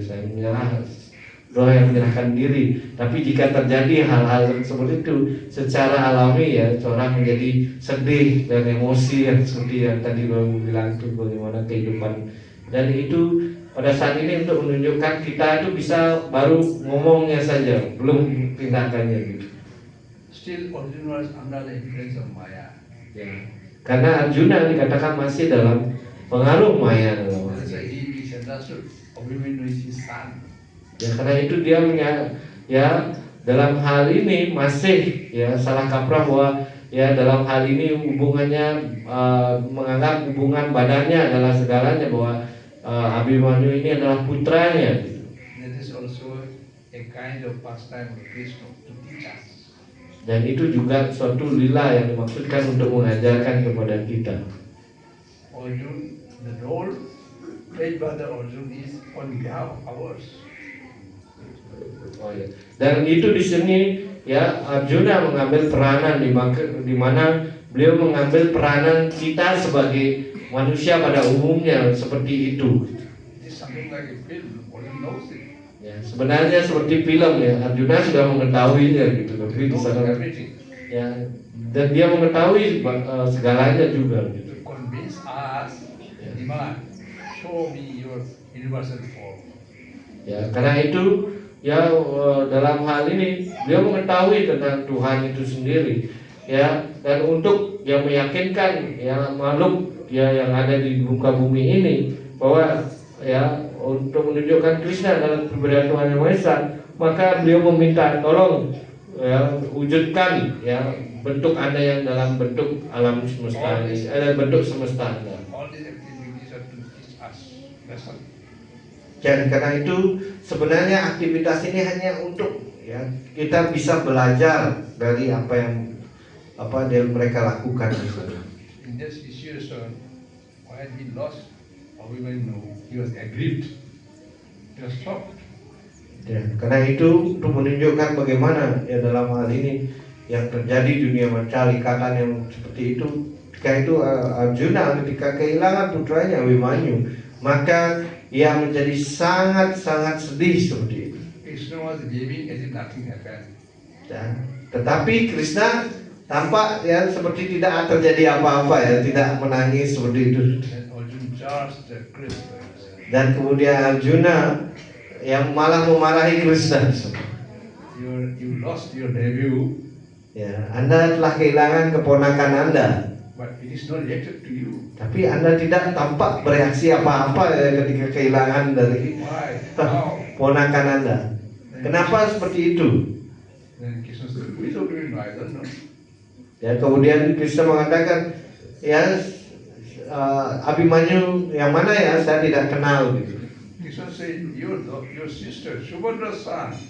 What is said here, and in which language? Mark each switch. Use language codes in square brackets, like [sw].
[id] Saya menyerah, roh yang menyerahkan diri. Tapi jika terjadi hal-hal seperti itu secara alami ya, seorang menjadi sedih dan emosi yang seperti yang tadi Bapak bilang itu bagaimana kehidupan. Dan itu pada saat ini untuk menunjukkan kita itu bisa baru ngomongnya saja, belum tindakannya gitu. [en] Still, Arjuna was under the influence of Maya. [id] Ya. Karena Arjuna dikatakan masih dalam pengaruh Maya dalam hal [en] That's [id] ini. [en] why he misunderstood. Abhimanyu is his son. [id] Ya, karena itu dia ya dalam hal ini masih ya salah kaprah bahwa ya dalam hal ini hubungannya menganggap hubungan badannya adalah segalanya, bahwa Abhimanyu ini adalah putranya. [en] That is also a kind of pastime of Krishna to teach us. [id] Dan itu juga suatu lila yang dimaksudkan untuk mengajarkan kepada kita. [en] Arjun, the role played by the Arjun is on behalf of ours. [id] Oh, ya. Dan itu di sini ya Arjuna mengambil peranan di mana beliau mengambil peranan kita sebagai manusia pada umumnya seperti itu. [en] It is something like a film. Arjun knows it. [id] Ya, sebenarnya seperti film ya, Arjuna sudah mengetahuinya gitu, tapi [en] He [id] di [en] knows [id] sana [en] everything. [id] ya, dan dia mengetahui segalanya juga gitu. [en] To convince us, demand, show me your universal form. [id] Ya, karena itu ya dalam hal ini beliau mengetahui tentang Tuhan itu sendiri ya, dan untuk yang meyakinkan ya makhluk ya yang ada di muka bumi ini bahwa ya untuk menunjukkan Krishna dalam keberadaan Tuhan Yang Maha Esa, maka beliau meminta tolong ya wujudkan ya bentuk Anda yang dalam bentuk alam semesta ini, bentuk semesta Anda. [en] All these activities are to teach us lesson. [id] Dan karena itu sebenarnya aktivitas ini hanya untuk ya kita bisa belajar dari apa yang mereka lakukan di sana. [en] In this situation, when he lost Abhimanyu, he was aggrieved. He was shocked. [id] Ya, karena itu untuk menunjukkan bagaimana ya dalam hal ini yang terjadi di dunia mencari ikatan yang seperti itu. Ketika itu Arjuna ketika kehilangan putranya Abhimanyu, maka ia menjadi sangat-sangat sedih seperti itu. [en] Krishna was behaving as if nothing happened. [id] Ya, tetapi Krishna tampak ya seperti tidak terjadi apa-apa ya, tidak menangis seperti itu. [en] Then Arjuna charged Krishna. [id] Dan kemudian Arjuna yang malah memarahi Krishna. [en] You lost your debut, [id] Ya, Anda telah kehilangan keponakan Anda, [en] but it is not reacted to you. [id] tapi Anda tidak tampak bereaksi apa-apa ya ketika kehilangan dari [en] Why? How? [id] ponakan Anda. Kenapa seperti itu? [en] Then Krishna said, who is Abhimanyu? I don't know. [id] Ya, kemudian Krishna mengatakan, ya Abhimanyu yang mana ya, saya tidak kenal gitu. [en] Krishna said, your sister, Subhadra's son.